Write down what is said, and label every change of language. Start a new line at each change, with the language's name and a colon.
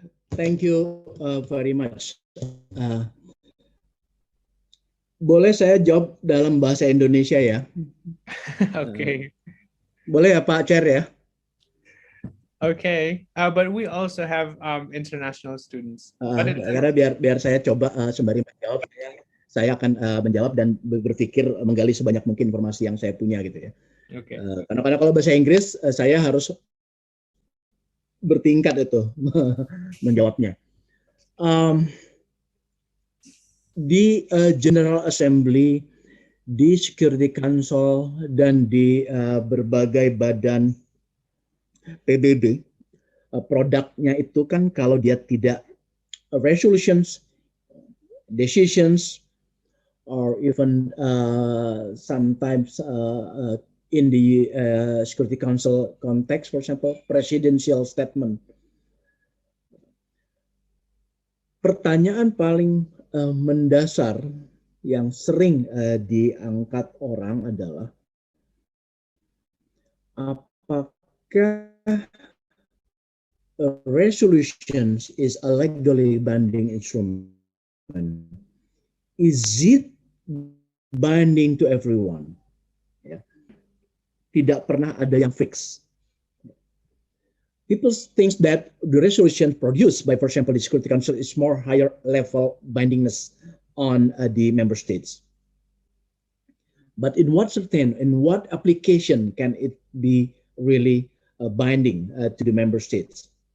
English: Thank you very much.
Indonesian: Boleh saya jawab dalam bahasa Indonesia ya?
English: Okay.
Indonesian: Boleh ya Pak Chair ya?
English: Okay, but we also have international students.
Indonesian: Karena biar saya coba sembari menjawab, saya akan menjawab dan berpikir menggali sebanyak mungkin informasi yang saya punya gitu ya.
English: Okay.
Indonesian: Karena kalau bahasa Inggris saya harus bertingkat itu menjawabnya. Di General Assembly, di Security Council, dan di berbagai badan PBB, produknya itu kan kalau dia tidak resolutions, decisions,
English: or even sometimes in the Security Council context, for example, presidential statement.
Indonesian: Pertanyaan paling mendasar yang sering diangkat orang adalah apakah resolutions is a legally binding instrument?
English: Is it binding to everyone?
Indonesian: Ya. Tidak pernah ada yang fix.
English: People think that the resolution produced by, for example, the Security Council is more higher level bindingness on the member states. But in what application can it be really binding to the member states?